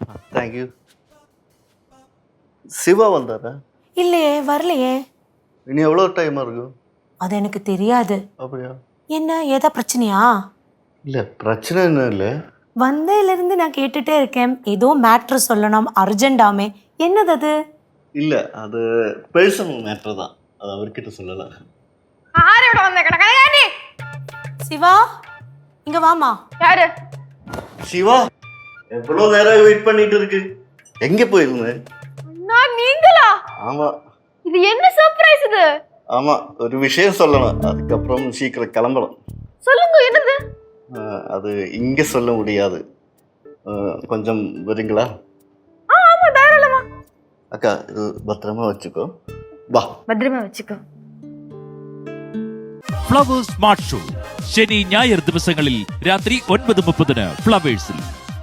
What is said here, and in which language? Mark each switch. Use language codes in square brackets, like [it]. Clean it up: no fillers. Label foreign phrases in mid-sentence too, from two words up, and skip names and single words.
[en] Thank you. [ta] சிவா வந்தாரா? இல்லையே, வரலையே. இனி எவ்வளோ டைம் இருக்கும்? அது எனக்கு தெரியாது. அப்படியா? என்ன, ஏதா பிரச்சனையா? இல்லை, பிரச்சனை என்ன இல்லை. வந்ததுலேருந்து நான் கேட்டுட்டே இருக்கேன் ஏதோ மேட்ரு சொல்லணும் அர்ஜென்டாமே என்னது அது இல்ல அது [en] personal matter [ta] தான், அது அவர்கிட்ட சொல்லலாம். [ml] ആരാ ഇവിടെ വന്നേക്കണ കനകാന്റി [ta] சிவா இங்க வாமா யாரு சிவா எவ்வளவு நேரம் வெயிட் பண்ணிட்டு இருக்கு, எங்க போயிருந்த? நான் நீங்களா ஆமா இது என்ன சர்ப்ரைஸ் இது ஆமா, ஒரு விஷயம் சொல்லணும், அதுக்கப்புறம் சீக்கிரம் கிளம்பலாம். சொல்லுங்க என்னது அது இங்க சொல்ல முடியாது, கொஞ்சம் வரீங்களா? ஆமா தாராளமா அக்கா இது பத்திரமா வச்சுக்கோ, வா. [ml] ഭദ്രമാ വെച്ചിക്കോ. ഫ്ലവേഴ്സ് സ്മാർട്ട് ഷോ ശനി ഞായർ ദിവസങ്ങളിൽ രാത്രി 9:30 ഫ്ലവേഴ്സിൽ.